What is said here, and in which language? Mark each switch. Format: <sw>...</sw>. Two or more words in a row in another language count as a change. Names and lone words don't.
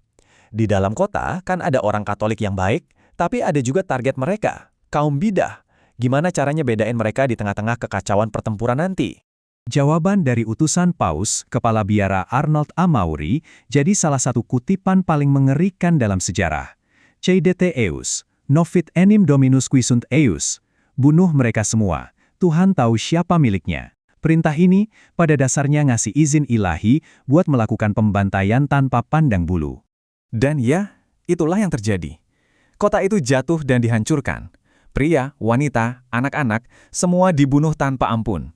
<id>Di dalam kota, kan ada orang Katolik yang baik, tapi ada juga target mereka, kaum bidah. Gimana caranya bedain mereka di tengah-tengah kekacauan pertempuran nanti? Jawaban dari utusan Paus, Kepala Biara Arnold Amaury, jadi salah satu kutipan paling mengerikan dalam sejarah.</id> <la>Ceidete eus, novit enim dominus qui sunt eius.</la> <id>Bunuh mereka semua, Tuhan tahu siapa miliknya. Perintah ini pada dasarnya ngasih izin ilahi buat melakukan pembantaian tanpa pandang bulu. Dan ya, itulah yang terjadi. Kota itu jatuh dan dihancurkan. Pria, wanita, anak-anak, semua dibunuh tanpa ampun.</id>